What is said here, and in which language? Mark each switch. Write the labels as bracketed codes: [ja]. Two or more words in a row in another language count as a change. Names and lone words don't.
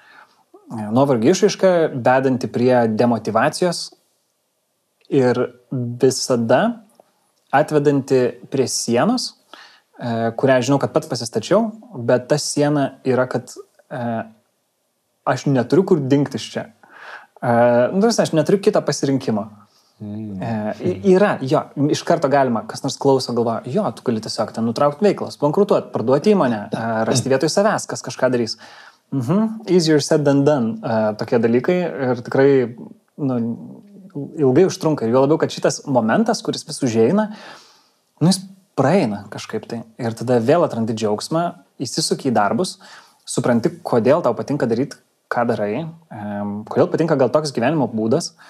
[lt] Nuovargio išraiška, vedanti prie demotyvacijos ir visada atvedanti prie sienos, kurią žinau, kad pats pasistačiau, bet ta siena yra, kad aš neturiu kur dingti iš čia. Aš neturiu kitą pasirinkimą. Yra, jo, iš karto galima, kas nors klauso, galvoja, jo, tu gali tiesiog ten nutraukti veiklas, bankrutuoti, parduoti įmonę, rasti vietoj savęs, kas kažką darys. [en] Easier said than done, [lt] tokie dalykai ir tikrai ilgai užtrunka. Ir jo labiau, kad šitas momentas, kuris vis užeina, jis praeina kažkaip tai. Ir tada vėl atrandi džiaugsmą, įsisuki į darbus, supranti, kodėl tau patinka daryti, ką darai, kodėl patinka gal toks gyvenimo būdas.